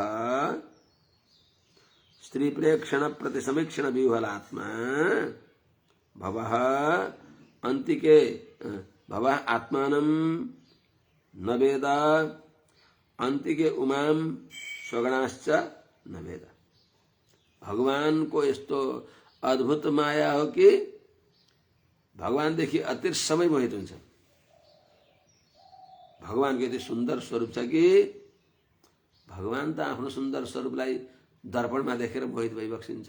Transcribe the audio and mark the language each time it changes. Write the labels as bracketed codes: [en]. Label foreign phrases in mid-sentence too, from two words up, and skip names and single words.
[sa] स्त्री प्रेक्षण प्रति समीक्षण व्यूहलात्मा भवः अंतिके भवः आत्मानं न वेद अंतिके उमाम स्वगणाश्च न वेद। [ne] भगवान को यस्तो अद्भुत माया हो कि भगवानदेखि अति सबै मोहित हुन्छ। भगवानको यति सुन्दर स्वरूप छ कि भगवान त आफ्नो सुन्दर स्वरूपलाई दर्पणमा देखेर मोहित भइबक्सिन्छ।